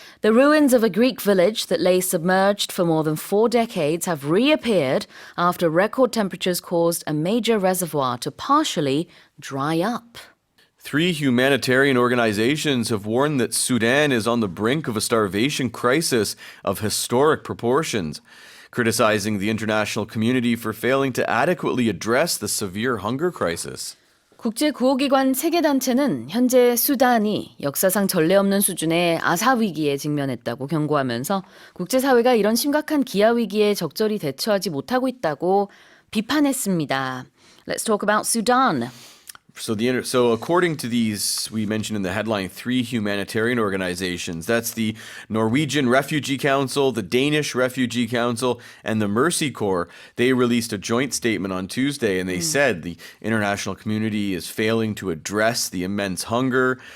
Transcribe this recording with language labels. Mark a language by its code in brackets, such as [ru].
[en] The ruins of a Greek village that lay submerged for more than 4 decades have reappeared after record temperatures caused a major reservoir to partially dry up. 3 humanitarian organizations have warned that Sudan is on the brink of a starvation crisis of historic proportions, criticizing the international community for failing to adequately address the severe hunger crisis. [ko] 국제구호기관 3개 단체는 현재 수단이 역사상 전례 없는 수준의 아사 위기에 직면했다고 경고하면서 국제사회가 이런 심각한 기아 위기에 적절히 대처하지 못하고 있다고 비판했습니다. [en] Let's talk about Sudan. So according to these, we mentioned in the headline, 3 humanitarian organizations. That's the Norwegian Refugee Council, the Danish Refugee Council, and the Mercy Corps. They released a joint statement on Tuesday, and they said the international community is failing to address the immense hunger.